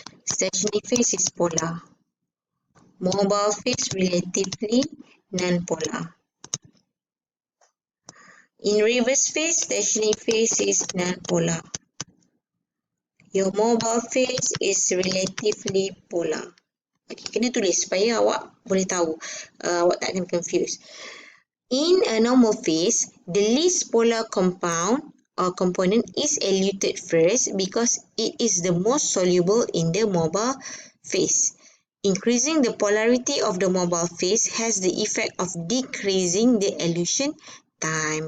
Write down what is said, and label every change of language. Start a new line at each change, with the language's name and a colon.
English: Stationary phase is polar. Mobile phase relatively non-polar. In reverse phase, stationary phase is non-polar. Your mobile phase is relatively polar.
Malay: Okay, kena tulis supaya awak boleh tahu. Awak tak akan confuse.
English: In a normal phase, the least polar compound or component is eluted first because it is the most soluble in the mobile phase. Increasing the polarity of the mobile phase has the effect of decreasing the elution time.